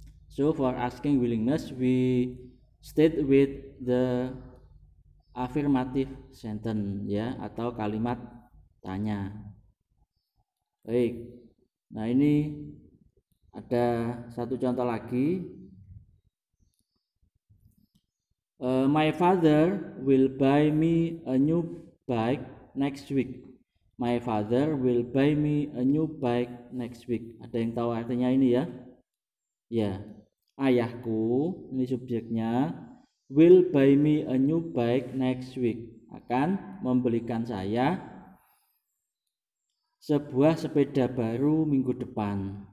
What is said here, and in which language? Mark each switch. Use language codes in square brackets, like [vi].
[en] So for asking willingness we state with the affirmative sentence, ya, [id] atau kalimat tanya. Baik. Nah, ini ada satu contoh lagi. [en] My father will buy me a new bike next week. My father will buy me a new bike next week. [id] Ada yang tahu artinya ini ya? Ya, ayahku, ini subjeknya, [en] will buy me a new bike next week. [id] Akan membelikan saya sebuah sepeda baru minggu depan.